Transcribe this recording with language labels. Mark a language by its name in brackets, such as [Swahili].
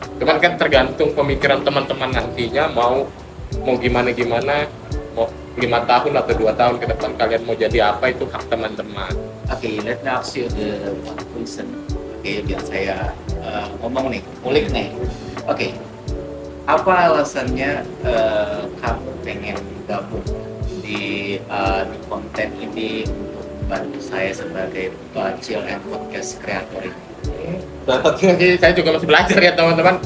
[Indonesian] Cuman kan tergantung pemikiran teman-teman nantinya mau gimana, mau 5 tahun atau 2 tahun ke depan kalian mau jadi apa, itu hak teman-teman. [English] Oke, let me ask you the one question. [Indonesian] Oke, biar saya ngomong nih, ulik nih. Oke, apa alasannya kamu pengen gabung di konten ini untuk membantu saya sebagai Chill and Podcast Creator ini? Saya juga masih belajar ya teman-teman.